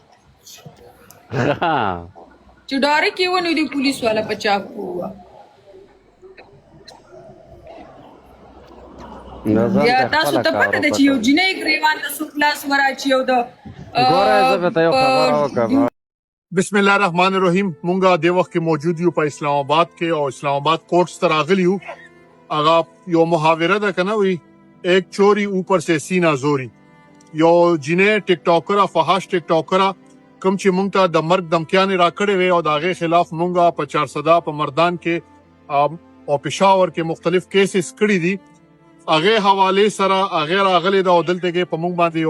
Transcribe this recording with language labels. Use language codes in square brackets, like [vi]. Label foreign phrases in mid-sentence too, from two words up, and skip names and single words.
[ps] چې ډارک یې ونیو دې پولیس والا په چاقو ووه بیا تاسو ته پته ده چې یو جنۍ ګریوان ته څوک لاس وراچي او د [ar] بسم الله الرحمن الرحیم [ps] مونږه د وخت کې موجود یو په اسلام آباد کې او اسلام آباد کوټس ته راغلی یو هغه یو محاوره ده کنه وی [ur] ایک چوری اوپر سے سینہ زوری [ps] یو جنې ټیک ټاکر فحاش ټیک ټاکر کوم چې مونږ ته د مرګ دمکیانې راکړې وي او داغه خلاف مونږه په 400 په مردان کې او پېښور کې مختلف کیسز کړي دي هغه حواله سره هغه راغلي د عدالت کې په مونږ باندې